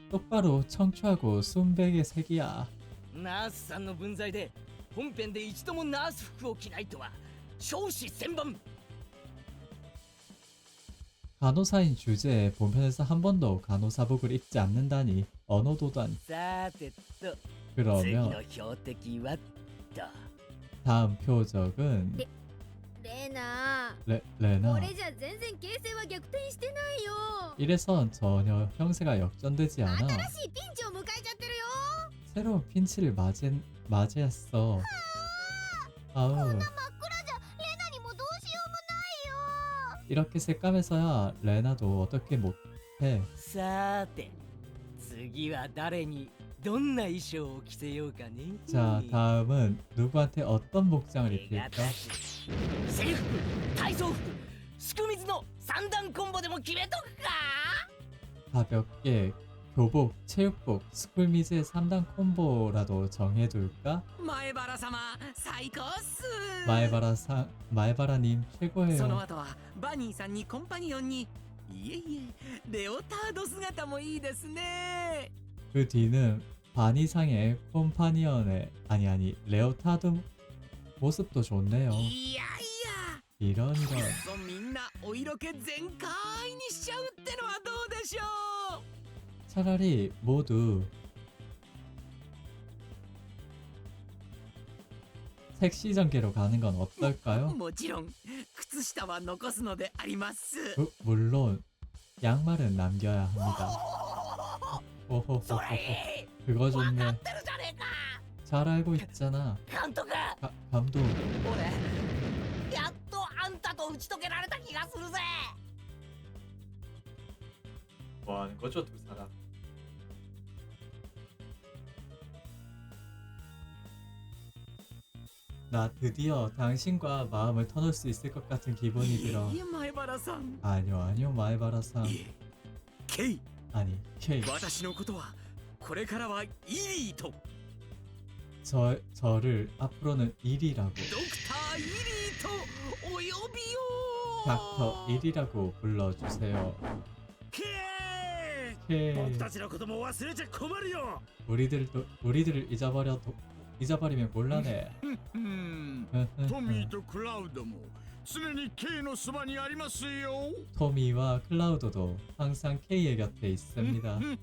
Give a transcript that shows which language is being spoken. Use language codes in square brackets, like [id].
[ko] 똑바로 청초하고 순백의 색이야. [ja] ナースさんの分際で本編で一度もナース服を着ないとは少子千万 [ko] 간호사인 주제에 본편에서 한 번도 간호사복을 입지 않는다니 언어도단. [ja] さてと次 [ko] 그러면 [ja] の標的はと [ko] 다음 표적은 [ja] レナ [ko] 레나. [ja] これじゃ全然形勢は逆転してないよ。 [ko] 이래선 전혀 형세가 역전되지 않아. [ja] 新しいピンチを迎えちゃってるよ。 [ko] 새로운 핀치를 맞이했어. 아우. [ja] 真っ暗じゃレナにもどうしようもないよ。 [ko] 이렇게 새까매서야 레나도 어떻게 못해. [ja] さて次は誰にどんな衣装を着せようかね [ko] 자, 다음은 누구한테 어떤 복장을 [ja] 手堅 [ko] 입힐까? [ja] く制服体操服すく水の三段コンボでも決めとくか [ko] 가볍게 교복, 체육복, 스쿨미즈의 3단 콤보라도 정해둘까? [ja] 前原様最高っす [ko] 마에바라님 [ja] その [ko] 최고예요. [ja] 後はバニーさんにコンパニオンにいえいえレオタード姿もいいですね [ko] 그 뒤는 바니상의 콤파니언의 아니 레오타드 모습도 좋네요. [ja] いやい [ko] 이런 [ja] やそうみんなお色気全開にしちゃうってのはどうでしょ [ko] 차라리 모두 섹시 전개로 가는 건 [ja] う [ko] 어떨까요? [ja] もちろん靴下は残すのであります [ko] 물론 양말은 남겨야 합니다. [ja] そ 오호호호호. れ [ko] 그거 [ja] 分かってるじゃねえか [ko] 잘 알고 있잖아. [ja] 監督 [ko] 감독. [ja] 俺やっとあんたと打ち解けられた気がするぜ [ko] 뭐 하는 거죠, 두 사람? 나 드디어 당신과 마음을 터놓을 수 있을 것 같은 기분이 [ja] い [ko] 들어. [ja] えいえ前原さん [ko] 아니요, 마에바라상. [ja] いえケイ [ko] 아니, 케이. [ja] 私のことはこれからはイリーと [ko] 저를 앞으로는 1이라고. [ja] ドクターイリーとお呼びよ [ko] 닥터 1이라고 불러주세요. [ja] ケイ [ko] 케이. [ja] 僕たちのことも忘れちゃ困るよ [ko] 우리들을 잊어버리면 곤란해. [ja] うんトミーとクラウドも常に K のそばにありますよ [ko] 토미와 클라우도도 항상 K의 곁에 있습니다.